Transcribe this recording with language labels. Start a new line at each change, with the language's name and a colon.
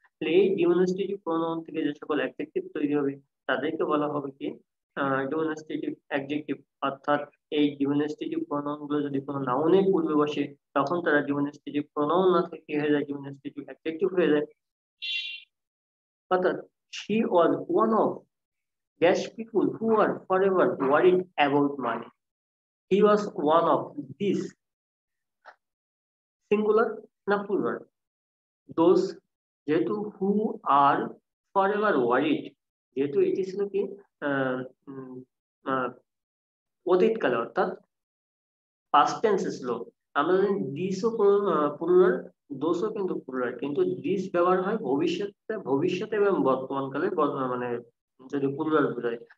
Bangla: এই demonstrative pronoun থেকে যে সকল অ্যাডজেক্টিভ তৈরি হবে তাদেরকে বলা হবে কি ডেমনস্ট্রেটিভ অ্যাডজেক্টিভ। অর্থাৎ এই ডেমনস্ট্রেটিভ প্রোনাউন গুলো যদি কোনো নাউনের পূর্বে বসে তখন তারা ডেমনস্ট্রেটিভ প্রোনাউন না থেকে কি হয়ে যায়, ডেমনস্ট্রেটিভ অ্যাডজেক্টিভ হয়ে যায়।
English: অর্থাৎ she was one of dash people who are forever worried about money. He was one of these, singular না plural?
Bangla: দোজ, যেহেতু হু আর ফরএভার ওয়ারিড, যেহেতু এটি ছিল কি আহ, উম, আহ, অতীতকালে অর্থাৎ পাস্ট টেন্সে ছিল। আমরা জানি দিসও প্লুরাল, দোষও কিন্তু প্লুরাল, কিন্তু দিস ব্যবহার হয় ভবিষ্যতে, ভবিষ্যতে এবং বর্তমানকালে মানে যদি প্লুরাল বোঝায়।